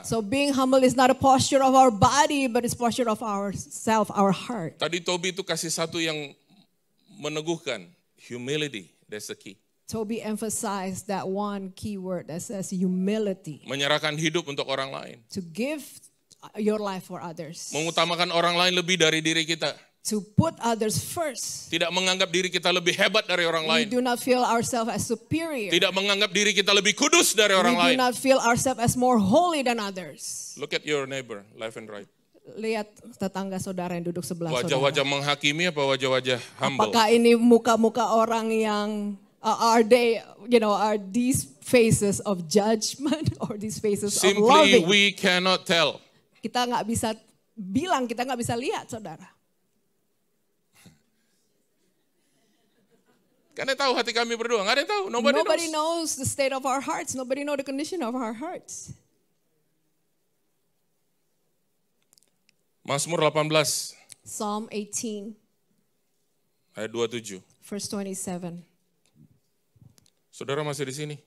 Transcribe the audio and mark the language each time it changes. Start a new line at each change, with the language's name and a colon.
English: So being humble is not a posture of our body, but it's posture of ourself, our heart.
Indonesian: Tadi Toby itu kasih satu yang meneguhkan, humility,
English: that's the key. Toby emphasized that one key word that says humility.
Indonesian: Menyerahkan hidup untuk orang lain.
English: To give your life for others.
Indonesian: Mengutamakan orang lain lebih dari diri kita.
English: To put others first.
Indonesian: Tidak menganggap diri kita lebih hebat dari orang lain.
English: We do not feel ourselves as superior.
Indonesian: Tidak menganggap diri kita lebih kudus dari orang lain.
English: We do not feel ourselves as more holy than others. Look at your neighbor, left and right.
Indonesian: Lihat tetangga saudara yang duduk sebelah wajah-wajah saudara. Menghakimi apa wajah-wajah humble? Apakah ini muka-muka orang yang
English: are these faces of judgment or these faces of loving? Simply we cannot tell.
Indonesian: Kita nggak bisa bilang, kita nggak bisa lihat, saudara. Karena tahu hati kami berdua, nggak ada yang tahu.
English: Nobody knows the state of our hearts. Nobody knows the condition of our hearts.
Indonesian: Mazmur 18
English: Psalm 18
Indonesian: ayat 27.
English: verse 27.
Indonesian: Saudara masih di sini?